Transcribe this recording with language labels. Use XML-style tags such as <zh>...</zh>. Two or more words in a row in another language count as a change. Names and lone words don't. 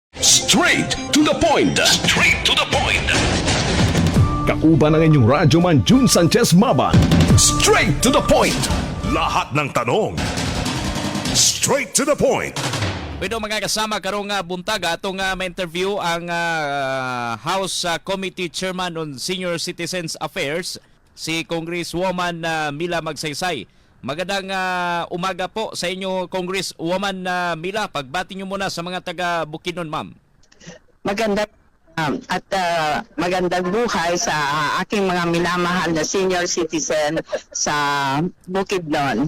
<en>Straight to the point. Straight to the point.</en> <tl>Kauban ang inyong radyoman June Sanchez Maban.</tl> <en>Straight to the point.</en> <tl>Lahat ng tanong.</tl> <en>Straight to the point.</en> <ceb>Pwede mga kasama karong buntag atong ma-interview ang House Committee Chairman on Senior Citizens Affairs, si Congresswoman Mila Magsaysay.</ceb> <tl>Magandang umaga po sa inyo, Congresswoman Mila. Pagbati nyo muna sa mga taga Bukidnon, ma'am. Magandang magandang buhay sa aking mga minamahal na</tl> <en>senior citizen</en> <tl>sa Bukidnon.</tl>